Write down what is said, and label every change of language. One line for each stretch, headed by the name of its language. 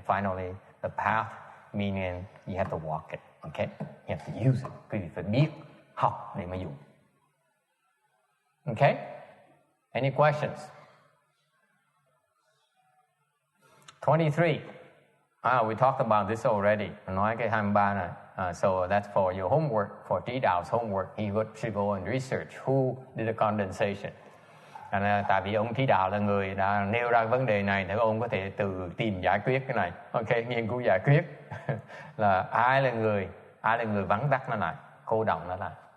English: Finally, the path meaning you have to walk it. Okay? You have to use it.
Vietnamese: Quý vị phải biết, học để mà dùng.
English: Okay? Any questions? 23. We talked about this already.
Vietnamese: Nói cái 23 này.
English: So that's for your homework, for Trí Đạo homework. He should go and research who did the condensation.
Vietnamese: Tại vì ông Trí Đạo là người đã nêu ra vấn đề này, thì ông có thể tự tìm giải quyết cái này. Ok, nghiên cứu giải quyết là ai là người vắn tắt nó lại, cô động nó lại.